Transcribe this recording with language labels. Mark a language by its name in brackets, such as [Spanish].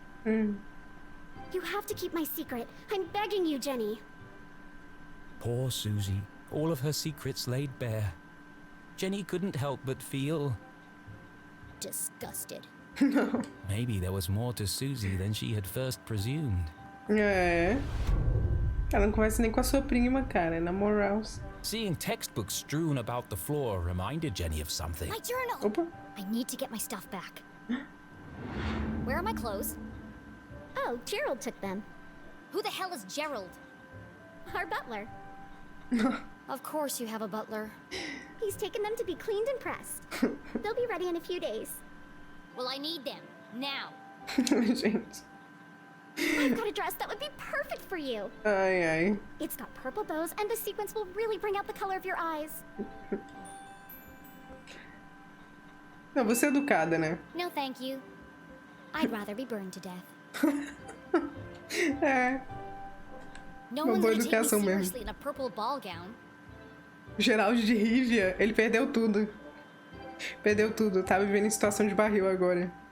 [English] You have to keep my secret. I'm begging you, Jenny. Poor Susie. All of her secrets laid bare. Jenny couldn't help but feel... disgusted. No. Maybe there was more to Susie than she had first presumed. [Portuguese] É. Ela não conversa nem com a sua prima, cara, na moral. [English] Seeing textbooks strewn about the floor reminded Jenny of something. My journal! [Portuguese] Opa. [English] I need to get my stuff back. Where are my clothes? Oh, Gerald took them. Who the hell is Gerald? Our butler. Of course you have a butler. He's taken them to be cleaned and pressed. They'll be ready in a few days. Well, I need them. Now. [Portuguese] Gente. [English] I've got a dress that would be perfect for you. [Portuguese] Ai, ai. [English] It's got purple bows and the sequins will really bring out the color of your eyes. [Portuguese] Não, você é educada, né? [English] No, thank you. I'd rather be burned to death. [Portuguese] É. [English] No [Portuguese] Uma [English] one's [Portuguese] boa [English] gonna take me [Portuguese] educação mesmo. [English] seriously in a purple ball gown. [Portuguese] Geraldo de Rivia, ele perdeu tudo. Perdeu tudo, tá vivendo em situação de barril agora.